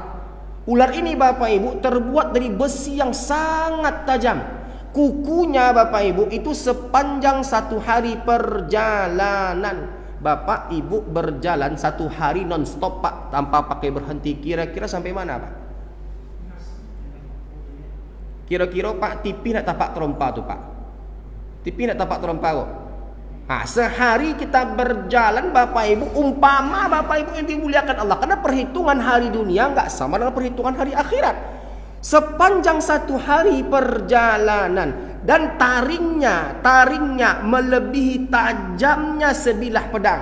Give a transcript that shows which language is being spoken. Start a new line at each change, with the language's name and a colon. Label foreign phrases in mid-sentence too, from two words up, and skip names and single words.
Indonesian: Ular ini Bapak Ibu terbuat dari besi yang sangat tajam. Kukunya Bapak Ibu itu sepanjang 1 hari perjalanan. Bapak Ibu berjalan 1 hari non-stop Pak, tanpa pakai berhenti. Kira-kira sampai mana Pak?
Minangkabau: Kira-kira Pak, tipi nak tapak terompa tu Pak. Tipi nak tapak terompa kok.
Indonesian: Sehari kita berjalan Bapak Ibu, umpama Bapak Ibu yang dimuliakan Allah, karena perhitungan hari dunia enggak sama dengan perhitungan hari akhirat. Sepanjang 1 hari perjalanan, dan taringnya melebihi tajamnya sebilah pedang.